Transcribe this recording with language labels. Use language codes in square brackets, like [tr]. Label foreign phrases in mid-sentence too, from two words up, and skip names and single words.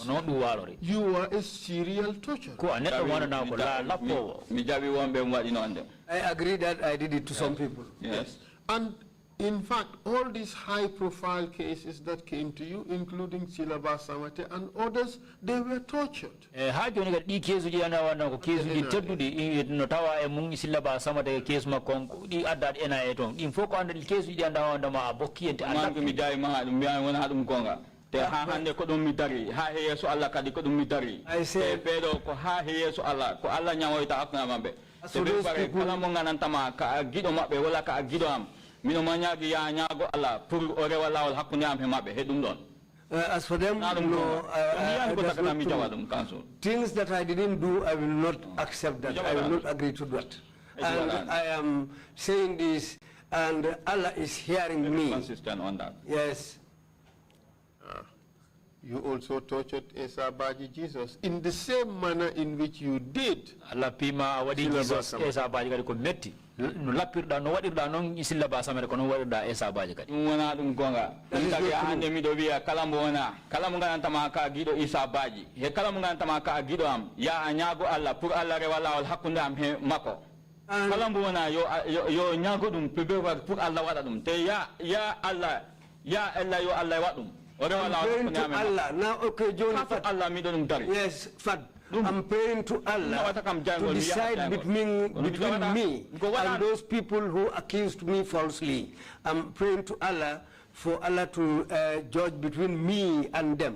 [en] You were a serial torturer. I agree that I did it to some people. Yes. And in fact, all these high-profile cases that came to you, including Silaba Samate and others, they were tortured. [ff] Te ha hande ko dum mitari ha he yeso Allah kadi ko dum mitari [en] I say [ff] pedo ko ha he yeso Allah ko Allah nyawoyta akna mambe so be pare kala mo ngananta ma ka gido mabbe wala ka gido am mino ma nyaagi ya nyaago Allah pour o rewa lawol hakkunde am he mabbe he dum don. [en] As for them, no, things that I didn't do, I will not accept that. I will not agree to that. And I am saying this, and Allah is hearing me. Consistent on that. Yes. You also tortured Esa Baji Jesus in the same manner in which you did. [ff] Allah pima wadi Jesus Esa Baji kadi ko metti. No lapirda no wadirda non isilla ba samere ko no wadirda Esa Baji kadi. Wona dum gonga. Tagi hande mi do biya kala mo wona. Kala mo nganta ma ka gido Esa Baji. He kala mo nganta ma ka gido am ya nyaago Allah pour Allah rewala wal hakkunde am he mako. Kala mo wona yo nyaago dum pebe pour Allah wada dum. Te ya Allah yo Allah wadum. [en] I'm praying to Allah. Now, okay, John, yes, I'm praying to Allah to decide between me and those people who accused me falsely. I'm praying to Allah for Allah to judge between me and them.